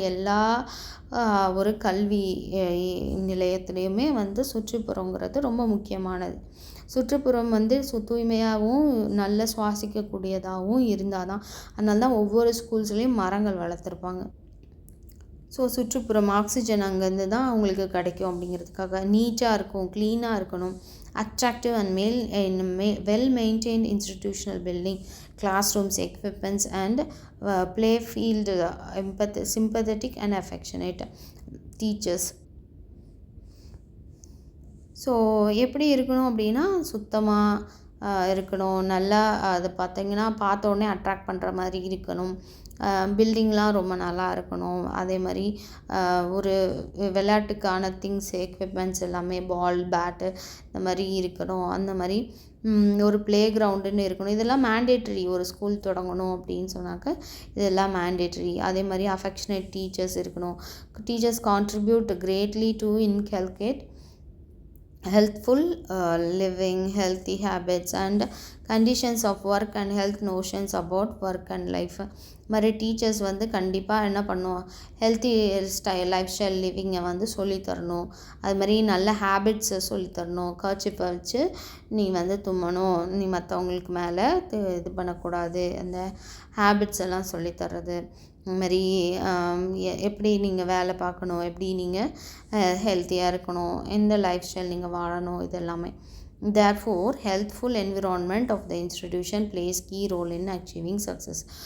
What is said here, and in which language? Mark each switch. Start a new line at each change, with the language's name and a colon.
Tamil: எல்லா ஒரு கல்வி நிலையத்துலேயுமே வந்து சுற்றுப்புறங்கிறது ரொம்ப முக்கியமானது. சுற்றுப்புறம் வந்து தூய்மையாகவும் நல்ல சுவாசிக்கக்கூடியதாகவும் இருந்தால் தான், அதனால தான் ஒவ்வொரு ஸ்கூல்ஸ்லேயும் மரங்கள் வளர்த்துருப்பாங்க. ஸோ சுற்றுப்புறம் ஆக்சிஜன் அங்கேருந்து தான் அவங்களுக்கு கிடைக்கும் அப்படிங்கிறதுக்காக நீட்டாக இருக்கும், க்ளீனாக இருக்கணும்.
English: Attractive and well maintained institutional building, classrooms, equipments and play field, sympathetic and affectionate teachers.
Tamil: So எப்படி இருக்கணும் அப்படின்னா சுத்தமாக இருக்கணும், நல்லா அது பார்த்திங்கன்னா பார்த்தோன்னே அட்ராக்ட் பண்ணுற மாதிரி இருக்கணும், பில்டிங்லாம் ரொம்ப நல்லா இருக்கணும். அதே மாதிரி ஒரு விளையாட்டுக்கான திங்ஸ் எக்யூப்மெண்ட்ஸ் எல்லாமே பால் பேட்டு இந்த மாதிரி இருக்கணும். அந்த மாதிரி ஒரு ப்ளே கிரவுண்டுன்னு இருக்கணும். இதெல்லாம் மேண்டேட்ரி. ஒரு ஸ்கூல் தொடங்கணும் அப்படின்னு சொன்னாக்க இதெல்லாம் மேண்டேட்ரி. அதே மாதிரி அஃபெக்ஷனேட் டீச்சர்ஸ் இருக்கணும்.
English: Teachers contribute greatly to inculcate healthful living, healthy habits and conditions of work and health notions about work and life.
Tamil: மாதிரி டீச்சர்ஸ் வந்து கண்டிப்பாக என்ன பண்ணுவோம், ஹெல்த்தி லைஃப் ஸ்டைல் லிவிங்கை வந்து சொல்லித்தரணும். அது மாதிரி நல்ல ஹேபிட்ஸை சொல்லித்தரணும். கர்ச்சிப்பை வச்சு நீ வந்து தும்மணும், நீ மற்றவங்களுக்கு மேலே இது பண்ணக்கூடாது, அந்த ஹேபிட்ஸ் எல்லாம் சொல்லித்தர்றது. அது மாதிரி எப்படி நீங்கள் வேலை பார்க்கணும், எப்படி நீங்கள் ஹெல்த்தியாக இருக்கணும், எந்த லைஃப் ஸ்டைல் நீங்கள் வாழணும், இது எல்லாமே.
English: Therefore, healthful environment of the institution plays key role in achieving success.